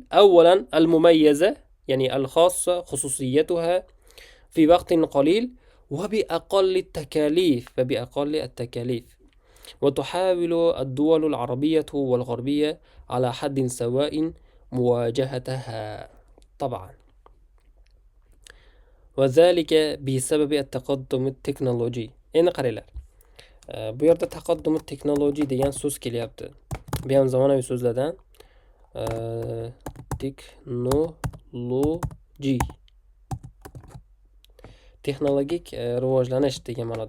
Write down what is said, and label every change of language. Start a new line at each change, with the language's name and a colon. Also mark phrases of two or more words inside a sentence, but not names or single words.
Arabic: أولا المميزة، يعني الخاصة خصوصيتها في وقت قليل وبأقل التكاليف. وتحاول الدول العربية والغربية على حد سواء مواجهتها طبعا. وذلك بسبب التقدم التكنولوجي.
Uzbek: endi qaranglar, bu yerda
Arabic: تقدم تكنولوجي
Uzbek: degan so'z kelyapti. Bu ham zamonaviy so'zlardan. Teknoloji, texnologik rivojlanish degan ma'noda.